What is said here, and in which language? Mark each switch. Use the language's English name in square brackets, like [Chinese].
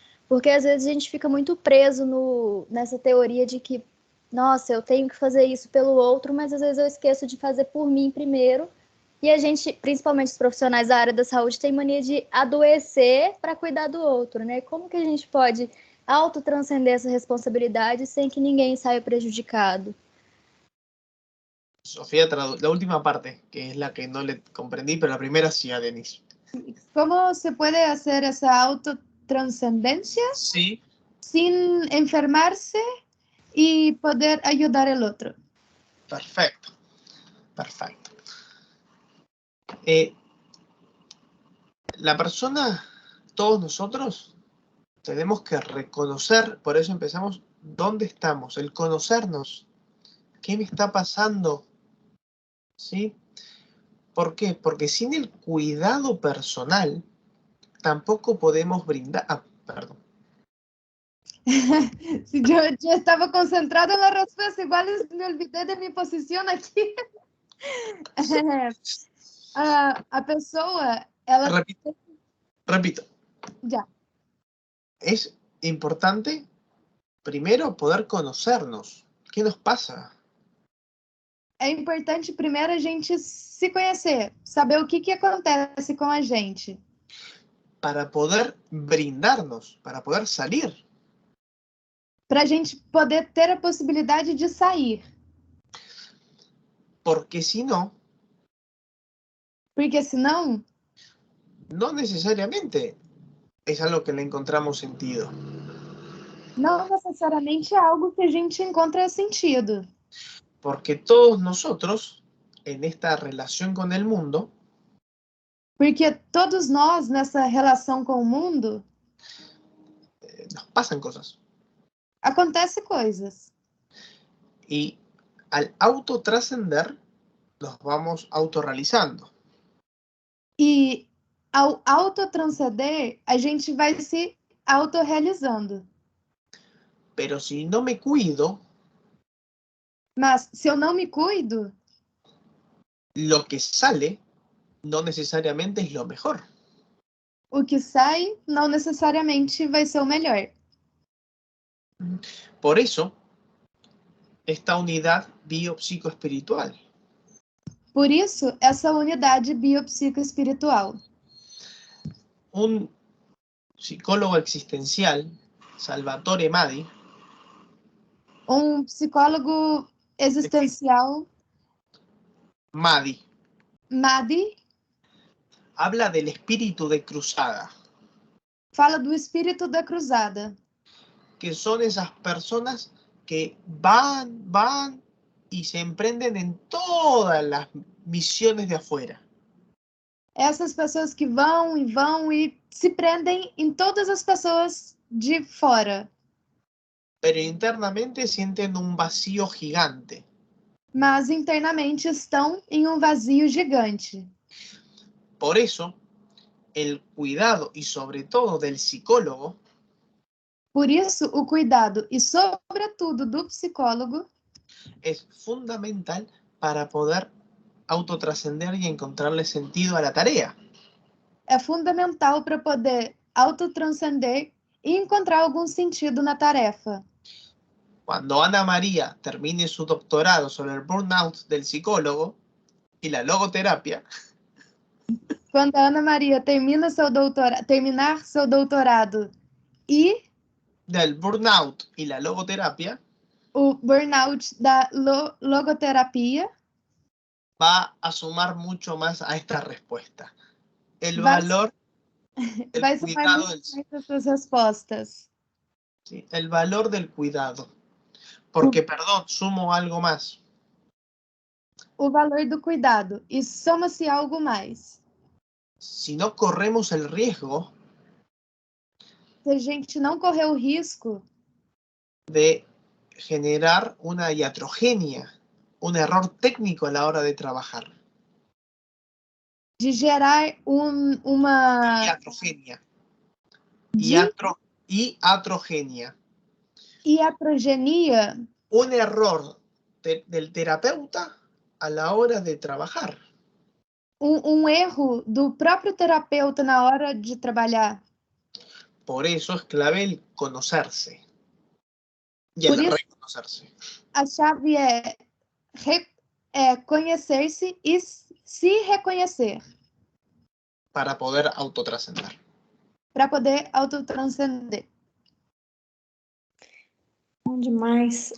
[Portuguese] Porque às vezes a gente fica muito preso nessa teoria de que, nossa, eu tenho que fazer isso pelo outro, mas às vezes eu esqueço de fazer por mim primeiro. E a gente, principalmente os profissionais da área da saúde, tem mania de adoecer para cuidar do outro, né? Como que a gente pode autotranscender essa responsabilidade sem que ninguém saia prejudicado? [Spanish] Sofía, la última parte, que es la que no le comprendí, pero la primera sí a Denise. ¿Cómo se puede hacer esa autotranscendencia? Sí. Sin enfermarse y poder ayudar al otro. Perfecto, perfecto. La persona, todos nosotros, tenemos que reconocer, por eso empezamos, dónde estamos, el conocernos, qué me está pasando, ¿sí? ¿Por qué? Porque sin el cuidado personal, tampoco podemos brindar... Ah, perdón. Sí, yo estaba concentrada en la respuesta, igual me olvidé de mi posición aquí. [Portuguese] A pessoa, ela... [Spanish] Repito. Ya. Es importante, primero, poder conocernos. ¿Qué nos pasa? [Portuguese] É importante primeiro a gente se conhecer, saber o que acontece com a gente. [Spanish] Para poder brindarnos, para poder salir. [Portuguese] Para a gente poder ter a possibilidade de sair. [Spanish] Porque si no... [Portuguese] Porque senão... [Spanish] No necesariamente es algo que le encontramos sentido. [Portuguese] Não necessariamente é algo que a gente encontra sentido. [Spanish] Porque todos nosotros, en esta relación con el mundo, [Portuguese] porque todos nós, nessa relação com o mundo, [Spanish] nos pasan cosas. [Portuguese] Acontece coisas. [Spanish] Y al autotrascender, nos vamos autorrealizando. [Portuguese] E ao autotranscender, a gente vai se autorrealizando. [Spanish] Pero si no me cuido, [Portuguese] mas se eu não me cuido, [Spanish] lo que sale no necesariamente es lo mejor. [Portuguese] O que sai não necessariamente vai ser o melhor. [Spanish] Por eso, esta unidad biopsicoespiritual. [Portuguese] Por isso, essa unidade biopsicoespiritual. [Spanish] Un psicólogo existencial, Salvatore Madi, [Portuguese] Psicólogo existencial, [Spanish] Madi, habla del espíritu de cruzada. [Portuguese] Fala do espírito da cruzada. [Spanish] Que son esas personas que van y se emprenden en todas las misiones de afuera. [Portuguese] Essas pessoas que vão e se prendem em todas as pessoas de fora. [Spanish] Pero internamente sienten un vacío gigante. [Portuguese] Mas internamente estão em vazio gigante. [Spanish] Por eso, el cuidado y sobre todo del psicólogo. [Portuguese] Por isso, o cuidado e sobretudo do psicólogo [Spanish] es fundamental para poder autotrascender y encontrarle sentido a la tarea. [Portuguese] É fundamental para poder autotranscender e encontrar algum sentido na tarefa. [Spanish] Cuando Ana María termine su doctorado sobre el burnout del psicólogo y la logoterapia. [Portuguese] Quando a Ana Maria terminar seu doutorado e [Spanish] del burnout y la logoterapia. [Portuguese] O burnout da logoterapia. [Spanish] Va a sumar mucho más a esta respuesta. El valor [Portuguese] vai somar muito mais essas respostas. [Spanish] Sí, el valor del cuidado. Porque, perdón, sumo algo más. [Portuguese] O valor do cuidado. E soma-se algo mais. [Spanish] Si no corremos el riesgo. [Portuguese] Se a gente não correr o risco. [Spanish] De generar una iatrogenia. Un error técnico a la hora de trabajar. [Portuguese] De gerar uma... Iatrogenia. Iatrogenia. Iatrogenia. [Spanish] Un error del terapeuta a la hora de trabajar. [Portuguese] Erro do próprio terapeuta na hora de trabalhar. [Spanish] Por eso es clave el conocerse. Y el reconocerse. [Portuguese] A chave é conhecer-se e se reconhecer. [Spanish] Para poder autotrascender. [Portuguese] Para poder autotranscender. Bom demais.